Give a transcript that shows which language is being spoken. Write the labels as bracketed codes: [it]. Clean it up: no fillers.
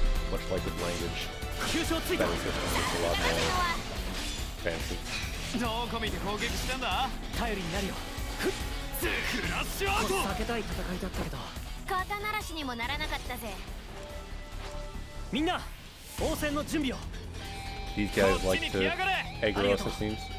[en] Much like with language, [ja] 急所追加。 [en] battle system gets a lot more fancy. [ja] どこ見て攻撃したんだ。頼りになるよ。クラッシュアウト。避けたい戦いだったけど。肩慣らしにもならなかったぜ。みんな、応戦の準備を。 [en] These guys like to aggro us, it seems.